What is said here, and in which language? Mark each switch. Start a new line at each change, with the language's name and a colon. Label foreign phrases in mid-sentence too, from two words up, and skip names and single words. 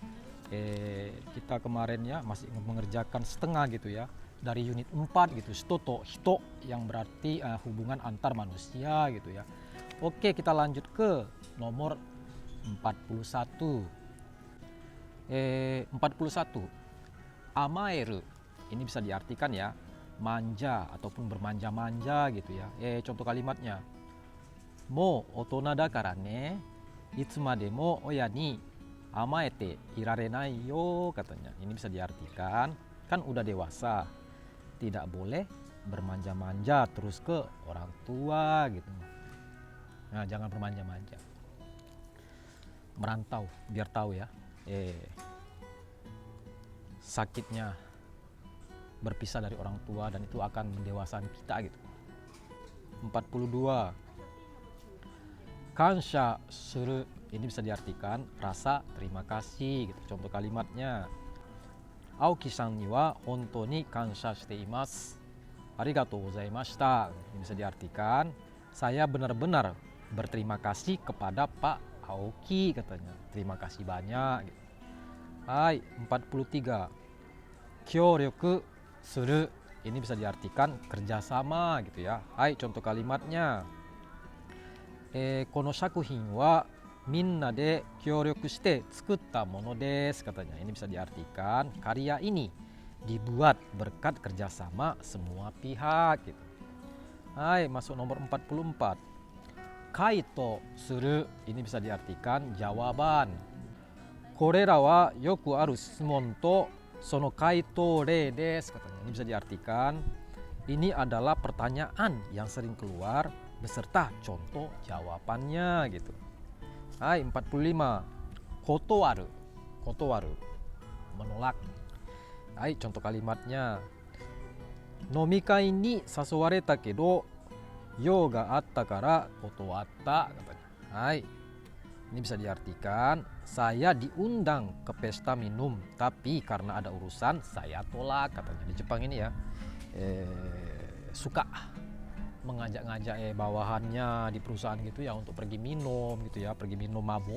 Indonesian: Kita kemarin ya masih mengerjakan setengah gitu ya, dari unit 4 gitu, stoto, hito, yang berarti hubungan antar manusia gitu ya. Oke, kita lanjut ke nomor 41. 41. Amaeru. Ini bisa diartikan ya, manja ataupun bermanja-manja gitu ya. Contoh kalimatnya.
Japanese: もう大人だからね、いつまでも親に甘えていられないよ, katanya.
Indonesian: Ini bisa diartikan, kan udah dewasa, tidak boleh bermanja-manja terus ke orang tua gitu. Nah, jangan bermanja-manja. Merantau, biar tahu ya. Sakitnya berpisah dari orang tua, dan itu akan mendewasakan kita gitu. 42.
Japanese: 感謝する.
Indonesian: Ini bisa diartikan rasa terima kasih gitu. Contoh kalimatnya.
Japanese: 青木さんには本当に感謝しています. ありがとうございました.
Indonesian: Ini bisa diartikan saya benar-benar berterima kasih kepada Pak Aoki, katanya. Terima kasih banyak gitu.
Japanese: はい、43。協力する.
Indonesian: Ini bisa diartikan kerjasama gitu ya. Hai, contoh kalimatnya.
Japanese: この作品はみんなで協力して作ったものです,
Indonesian: katanya. Ini bisa diartikan karya ini dibuat berkat kerjasama semua pihak gitu. Hai, masuk nomor 44.
Japanese: 解答する.
Indonesian: Ini bisa diartikan jawaban.
Japanese: これらはよくある質問とその解答例です,
Indonesian: katanya. Ini bisa diartikan ini adalah pertanyaan yang sering keluar beserta contoh jawabannya gitu. Hai, 45. Kotowaru. Kotowaru, menolak. Hai, contoh kalimatnya.
Japanese: 飲み会に誘われたけど用があったから断った,
Indonesian: katanya. Hai, ini bisa diartikan saya diundang ke pesta minum, tapi karena ada urusan saya tolak, katanya. Di Jepang ini ya, suka mengajak-ngajak bawahannya di perusahaan gitu ya untuk pergi minum gitu ya, pergi minum mabuk.